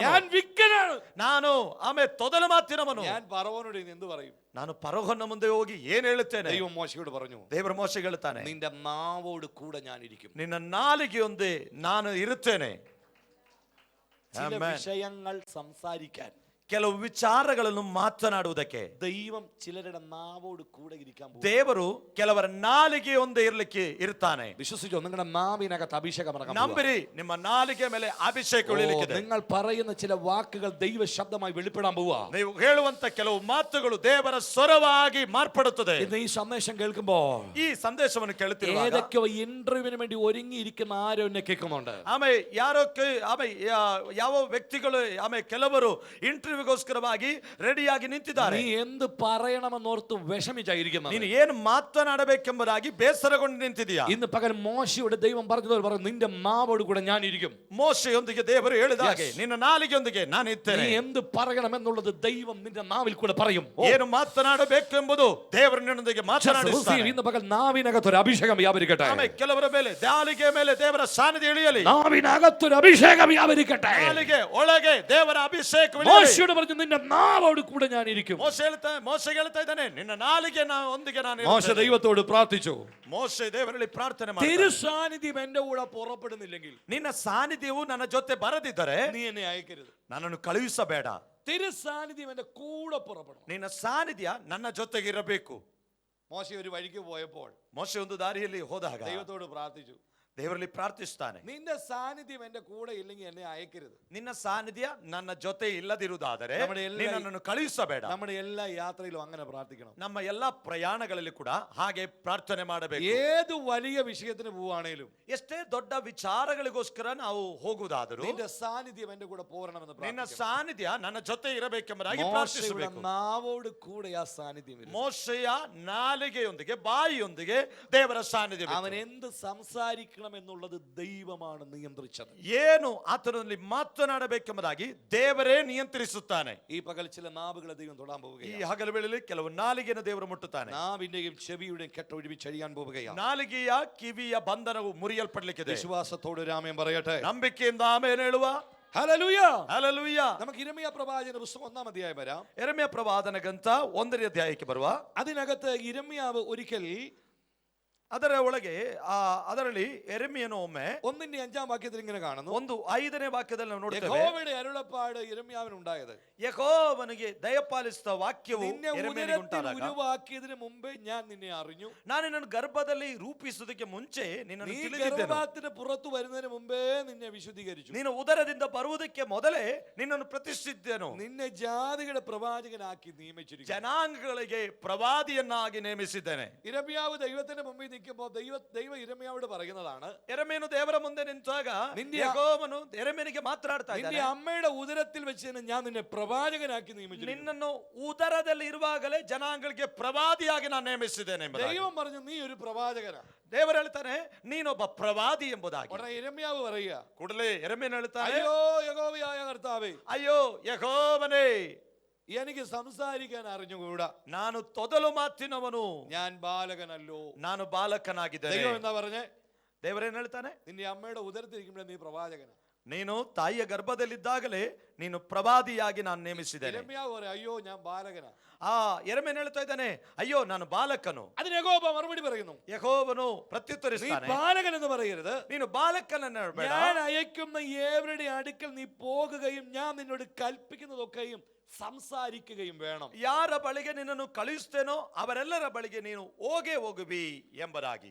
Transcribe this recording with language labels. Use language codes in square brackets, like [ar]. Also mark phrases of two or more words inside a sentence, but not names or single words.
[ml] ഞാൻ വിക്കനാണ്, [kn] ನಾನು ಆಮೇಲೆ ತೊದಲು ಮಾತಿನವನು, [ml] ഞാൻ ഫറവോനോട് ഇനി എന്ത് പറയും? [kn] ನಾನು ಫರೋಹನ ಮುಂದೆ ಹೋಗಿ ಏನ್ ಹೇಳುತ್ತೇನೆ? [ml] ദൈവം മോശയോട് പറഞ്ഞു, [kn] ದೇವರ ಮೋಶೆಗೆ ಹೇಳ್ತಾನೆ, [ml] നിന്റെ നാവോട് കൂടെ ഞാൻ ഇരിക്കും. [kn] ನಿನ್ನ ನಾಲಿಗೆಯೊಂದೇ ನಾನು ಇರುತ್ತೇನೆ. [ml] ചില വിഷയങ്ങൾ സംസാരിക്കാൻ, [kn] ಕೆಲವು ವಿಚಾರಗಳನ್ನು ಮಾತನಾಡುವುದಕ್ಕೆ [ml] ദൈവം ചിലരുടെ നാവോട് കൂടെ ഇരിക്കാൻ പോകും. [kn] ದೇವರು ಕೆಲವರ ನಾಲಿಗೆ ಒಂದೇ ಇರಲಿಕ್ಕೆ ಇರ್ತಾನೆ. [ml] വിശ്വസിച്ചോ? നിങ്ങളുടെ നാവിനകത്ത് അഭിഷേകം ഇറങ്ങാൻ പോകുക. [kn] ನಂಬಿರಿ, ನಿಮ್ಮ ನಾಲಿಗೆ ಮೇಲೆ ಅಭಿಷೇಕ ಇಳಿಲಿಕ್ಕಿದೆ. [ml] നിങ്ങൾ പറയുന്ന ചില വാക്കുകൾ ദൈവ ശബ്ദമായി വെളിപ്പെടാൻ പോവുക. [kn] ನೀವು ಹೇಳುವಂತ ಕೆಲವು ಮಾತುಗಳು ದೇವರ ಸ್ವರವಾಗಿ ಮಾರ್ಪಡುತ್ತದೆ. [ml] ഇന്ന് ഈ സന്ദേശം കേൾക്കുമ്പോൾ [kn] ಈ ಸಂದೇಶವನ್ನು ಕೇಳುತ್ತಿರುವಾಗ [ml] ഏതൊക്കെയോ ഇന്റർവ്യൂവിന് വേണ്ടി ഒരുങ്ങിയിരിക്കുന്ന ആരോ എന്നെ കേൾക്കുന്നുണ്ട്. [kn] ಆಮೇಲೆ ಯಾವ ವ್ಯಕ್ತಿಗಳು ಕೆಲವರು ಇಂಟರ್ವ್ಯೂಗೋಸ್ಕರವಾಗಿ ರೆಡಿಯಾಗಿ ನಿಂತಿದ್ದಾರೆ. [ml] നീ എന്ത് പറയണമെന്നോർത്ത് വിഷമിച്ചായിരിക്കുന്നു. [kn] ನೀನು ಏನು ಮಾತನಾಡಬೇಕೆಂಬುದಾಗಿ ಬೇಸರಗೊಂಡು ನಿಂತಿದೀಯಾ? [ml] ഇന്ന് പകൽ മോശയോട് ദൈവം പറഞ്ഞതുപോലെ പറഞ്ഞു, നിന്റെ നാവോട് കൂടെ ഞാൻ ഇരിക്കും. [kn] ಮೋಶೆಯೊಂದಿಗೆ ದೇವರು ಹೇಳಿದ ಹಾಗೆ ನಿನ್ನ ನಾಲಿಗೆಯೊಂದಿಗೆ ನಾನು ಇರ್ತೇನೆ. [ml] നീ എന്ത് പറയണമെന്നുള്ളത് ദൈവം നിന്റെ നാവിൽ കൂടെ പറയും. [kn] ಏನು ಮಾತನಾಡಬೇಕೆಂಬುದು ದೇವರು ನಿನ್ನೊಂದಿಗೆ ಮಾತನಾಡಿಸ್ತಾನೆ. [ml] ഇന്ന് പകൽ നാവിനകത്തൊരു അഭിഷേകം വ്യാപരിക്കട്ടെ. [kn] ಆಮೇಲೆ ಕೆಲವರ ಮೇಲೆ ನಾಲಿಗೆ ಮೇಲೆ ದೇವರ ಸಾನ್ನಿಧ್ಯ ಇಳಿಯಲಿ. [ml] നാവിനകത്തൊരു അഭിഷേകം വ്യാപരിക്കട്ടെ. [kn] ನಾಲಿಗೆ ಒಳಗೆ ದೇವರ ಅಭಿಷೇಕ ಇಳಿಯಲಿ. [ml] മോശയോട് പറഞ്ഞു, നിന്റെ നാവോട് കൂടെ ഞാൻ ഇരിക്കും. [kn] ಮೋಶೆ ಹೇಳ್ತಾ ಇದ್ದಾನೆ, ನಿನ್ನ ನಾಲಿಗೆ ಒಂದಿಗೆ ನಾನು [ml] മോശ ദൈവത്തോട് പ്രാർത്ഥിച്ചു. [kn] ಮೋಶೆ ದೇವರಲ್ಲಿ ಪ್ರಾರ್ಥನೆ ಮಾಡಿ, [ml] തിരു സാന്നിധ്യം എന്റെ കൂടെ പുറപ്പെടുന്നില്ലെങ്കിൽ, [kn] ನಿನ್ನ ಸಾನ್ನಿಧ್ಯವು ನನ್ನ ಜೊತೆ ಬರದಿದ್ದರೆ [ml] നീ എന്നെ അയക്കരുത്. [kn] ನನ್ನನ್ನು ಕಳುಹಿಸಬೇಡ. [ml] തിരു സാന്നിധ്യം എന്റെ കൂടെ പുറപ്പെടണം. [kn] ನಿನ್ನ ಸಾನ್ನಿಧ್ಯ ನನ್ನ ಜೊತೆಗೆ ಇರಬೇಕು. [ml] മോശ ഒരു വഴിക്ക് പോയപ്പോൾ [kn] ಮೋಶೆ ಒಂದು ದಾರಿಯಲ್ಲಿ ಹೋದಾಗ [ml] ദൈവത്തോട് പ്രാർത്ഥിച്ചു, [kn] ದೇವರಲ್ಲಿ ಪ್ರಾರ್ಥಿಸ್ತಾನೆ, [ml] നിന്റെ സാന്നിധ്യം എന്റെ കൂടെ ഇല്ലെങ്കിൽ എന്നെ അയക്കരുത്. [kn] ನಿನ್ನ ಸಾನ್ನಿಧ್ಯ ನನ್ನ ಜೊತೆ ಇಲ್ಲದಿರುವುದಾದರೆ ನಮ್ಮನೆಲ್ಲ ನನ್ನನ್ನು ಕಳುಹಿಸಬೇಡ. [ml] നമ്മുടെ എല്ലാ യാത്രയിലും അങ്ങനെ പ്രാർത്ഥിക്കണം. [kn] ನಮ್ಮ ಎಲ್ಲಾ ಪ್ರಯಾಣಗಳಲ್ಲಿ ಕೂಡ ಹಾಗೆ ಪ್ರಾರ್ಥನೆ ಮಾಡಬೇಕು. [ml] ഏത് വലിയ വിഷയത്തിന് പോവുകയാണേലും, [kn] ಎಷ್ಟೇ ದೊಡ್ಡ ವಿಚಾರಗಳಿಗೋಸ್ಕರ ನಾವು ಹೋಗುವುದಾದರೂ [ml] നിന്റെ സാന്നിധ്യം എന്റെ കൂടെ പോരണമെന്ന് [kn] ನಿನ್ನ [ml] പ്രാർത്ഥിക്കണം. [kn] ಸಾನ್ನಿಧ್ಯ ನನ್ನ ಜೊತೆ ಇರಬೇಕೆಂಬುದಾಗಿ [ml] മോശയുടെ [kn] ಪ್ರಾರ್ಥಿಸಬೇಕು. [ml] നാവോട് കൂടെ ആ സാന്നിധ്യം വരും. [kn] ಮೋಶೆಯ ನಾಲಿಗೆಯೊಂದಿಗೆ ಬಾಯಿಯೊಂದಿಗೆ ದೇವರ ಸಾನ್ನಿಧ್ಯ. [ml] അവൻ എന്ത് സംസാരിക്കണം എന്നുള്ളത് ദൈവമാണ് നിയന്ത്രിച്ചത്. [kn] ಏನು ಆತನಲ್ಲಿ ಮಾತನಾಡಬೇಕೆಂಬುದಾಗಿ ದೇವರೇ ನಿಯಂತ್ರಿಸುತ್ತಾನೆ. [ml] ഈ പകൽ ചില നാവുകളെ ദൈവം തൊടാൻ [kn] ಈ [ml] പോവുകയാണ്. [kn] ಹಗಲು ವೇಳೆಯಲ್ಲಿ ಕೆಲವು ನಾಲಿಗೆಯನ್ನು ದೇವರು ಮುಟ್ಟುತ್ತಾನೆ. [ml] നാവിന്റെയും ചെവിയുടെയും കെട്ട് ഒരുമിച്ചഴിയാൻ പോവുകയാണ്. [kn] ನಾಲಿಗೆಯ ಕಿವಿಯ ಬಂಧನವು ಮುರಿಯಲ್ಪಡಲಿಕ್ಕಿದೆ. [ml] വിശ്വാസത്തോട് രാമൻ പറയട്ടെ, [kn] ನಂಬಿಕೆಯಿಂದ ಆಮೇಲೆ ಹೇಳುವ [ml] ഹല്ലേലൂയ. [kn] ಹಲ್ಲೆಲೂಯಾ. [ml] നമുക്ക് ഇരമ്യ പ്രവാചന പുസ്തകം 1-ാം അധ്യായം വരാം. [kn] ಯೆರೆಮೀಯ ಪ್ರವಾದನ ಗ್ರಂಥ 1ನೇ ಅಧ್ಯಾಯಕ್ಕೆ ಬರುವ. [ml] അതിനകത്ത് ഇരമ്യാവ് ഒരിക്കൽ [kn] ಅದರ ಒಳಗೆ ಅದರಲ್ಲಿ ಯೆರೆಮೀಯನು ಒಮ್ಮೆ [ml] 1-ന്റെ 5-ാം വാക്യത്തിൽ ഇങ്ങനെ കാണുന്നു. [kn] 1:5ನೇ ವಾಕ್ಯದಲ್ಲಿ ನಾವು ನೋಡ್ತೇವೆ, [ml] യഹോവയുടെ അരുളപ്പാട് യിരെമ്യാവിന് ഉണ്ടായത്, [kn] ಯೆಹೋವನಿಗೆ ದಯಪಾಲಿಸಿದ ವಾಕ್ಯವು [ml] നിന്നെ [kn] ಯೆರೆಮೀಯನಿಗೆ [ml] ഉദരത്തിൽ [kn] ಉಂಟಾದಾಗ, [ml] ഉരുവാക്കിയതിന് മുമ്പേ ഞാൻ നിന്നെ അറിഞ്ഞു. [kn] ನಾನು ನಿನ್ನನ್ನು ಗರ್ಭದಲ್ಲಿ ರೂಪಿಸುವುದಕ್ಕೆ ಮುಂಚೆ ನಿನ್ನನ್ನು [ml] നീ [kn] ತಿಳಿದಿದ್ದೆನು. [ml] ഗർഭത്തിന് പുറത്തു വരുന്നതിന് മുമ്പേ നിന്നെ വിശുദ്ധീകരിച്ചു. [kn] ನೀನು ಉದರದಿಂದ ಬರುವುದಕ್ಕೆ ಮೊದಲೇ ನಿನ್ನನ್ನು ಪ್ರತಿಷ್ಠಿಸಿದ್ದೆನು. [ml] നിന്നെ ജാതികളുടെ പ്രവാചകനാക്കി നിയമിച്ചിരിക്കുന്നു. [kn] ಜನಾಂಗಗಳಿಗೆ ಪ್ರವಾದಿಯನ್ನಾಗಿ ನೇಮಿಸಿದ್ದೇನೆ. [ml] യിരെമ്യാവ് ദൈവത്തിന്റെ മുമ്പിൽ നിൽക്കുമ്പോൾ ദൈവം യിരെമ്യാവോട് പറയുന്നതാണ്, [kn] ಯೆರೆಮೀಯನು ದೇವರ ಮುಂದೆ ನಿಂತಾಗ ಯೆಹೋವನು ಯೆರೆಮೀಯನಿಗೆ ಮಾತನಾಡ್ತಾ [ml] നിന്റെ [kn] ಇದ್ದಾನೆ, [ml] അമ്മയുടെ ഉദരത്തിൽ വെച്ച് ഞാൻ നിന്നെ പ്രവാചകനാക്കി നിയമിച്ചിരിക്കുന്നു. [kn] ನಿನ್ನನ್ನು ಉದರದಲ್ಲಿ ಇರುವಾಗಲೇ ಜನಾಂಗಗಳಿಗೆ ಪ್ರವಾದಿಯಾಗಿ ನಾನು ನೇಮಿಸಿದ್ದೇನೆ ಎಂಬುದಾಗಿ. [ml] ദൈവം പറഞ്ഞു, നീ ഒരു പ്രവാചകനാ. [kn] ದೇವರು ಹೇಳ್ತಾನೆ, ನೀನೊಬ್ಬ ಪ್ರವಾದಿ ಎಂಬುದಾಗಿ. [ml] ഉടനെ യിരെമ്യാവ് പറയുക, [kn] ಕೂಡಲೇ ಯೆರೆಮೀಯನು ಹೇಳ್ತಾನೆ, [ml] അയ്യോ യഹോവയായ കർത്താവേ, [kn] ಅಯ್ಯೋ ಯೆಹೋವನೇ, [ml] എനിക്ക് സംസാരിക്കാൻ അറിഞ്ഞുകൂടാ, [kn] ನಾನು ತೊದಲು ಮಾತಿನವನು, [ml] ഞാൻ ബാലകനല്ലോ. [kn] ನಾನು ಬಾಲಕನಾಗಿದ್ದೇನೆ. [ml] ദൈവം എന്താ പറഞ്ഞേ? [kn] ದೇವರೇನು ಹೇಳ್ತಾನೆ? [ml] നിന്റെ അമ്മയുടെ ഉദരത്തിരിക്കുമ്പോഴേ നീ പ്രവാചകനാ. [kn] ನೀನು ತಾಯಿಯ ಗರ್ಭದಲ್ಲಿದ್ದಾಗಲೇ ನೀನು ಪ್ರವಾದಿಯಾಗಿ ನಾನು ನೇಮಿಸಿದ್ದೇನೆ. [ml] യിരെമ്യാവ് പറയാ, അയ്യോ ഞാൻ ബാലകനാ. [kn] ಯೆರೆಮೀಯನು ಹೇಳ್ತಾ ಇದ್ದಾನೆ, അയ്യോ ನಾನು ಬಾಲಕನು. [ml] അതിന് യഹോവ മറുപടി പറയുന്നു, [kn] ಯೆಹೋವನು [ml] നീ [kn] ಪ್ರತ್ಯುತ್ತರಿಸ್ತಾನೆ, [ml] ബാലകൻ എന്ന് പറയരുത്, [kn] ನೀನು ಬಾಲಕನನ್ನು ಹೇಳಬೇಡ. [ml] ഞാൻ അയക്കുന്ന ഏവരുടെ അടുക്കൽ നീ പോകുകയും ഞാൻ നിന്നോട് കൽപ്പിക്കുന്നതൊക്കെയും സംസാരിക്കുകയും വേണം. [kn] ಯಾರ ಬಳಿಗೆ ನಿನ್ನನ್ನು ಕಳುಹಿಸ್ತೇನೋ ಅವರೆಲ್ಲರ ಬಳಿಗೆ ನೀನು ಹೋಗುವಿ ಎಂಬುದಾಗಿ.